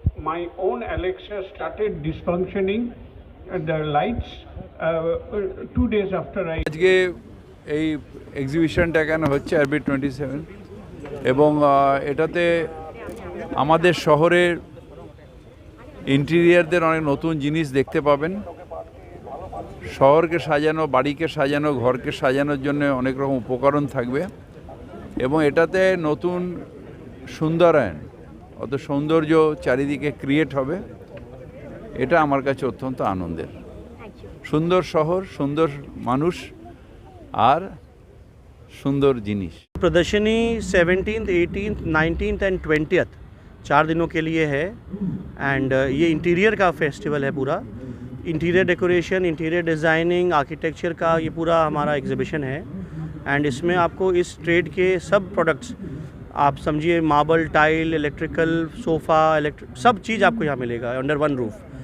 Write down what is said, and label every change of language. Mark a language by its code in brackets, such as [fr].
[en] My own Alexa started dysfunctioning the lights 2 days after I [bn] আজকে এই এক্সিবিশনটা কেন হচ্ছে আরবি 27, এবং এটাতে আমাদের শহরের ইন্টেরিয়ারদের অনেক নতুন জিনিস দেখতে পাবেন। শহরকে সাজানো, বাড়িকে সাজানো, ঘরকে সাজানোর জন্য অনেক রকম উপকরণ থাকবে, এবং এটাতে নতুন সুন্দরায়ন, অত সৌন্দর্য চারিদিকে ক্রিয়েট হবে। এটা আমার কাছে অত্যন্ত আনন্দের। সুন্দর শহর, সুন্দর মানুষ আর সুন্দর জিনিস। [hi] प्रदर्शनी 17th, 18th, 19th and 20th 4 दिनों के लिए है, एंड ये इंटीरियर का फेस्टिवल है पूरा। Interior decoration, interior designing, architecture का ये पूरा हमारा एग्जीबिशन है, एंड इसमें आपको इस ट्रेड के सब प्रोडक्ट्स, आप समझिए मार्बल, टाइल, इलेक्ट्रिकल, सोफ़ा, सब चीज़ आपको यहाँ मिलेगा अंडर वन रूफ।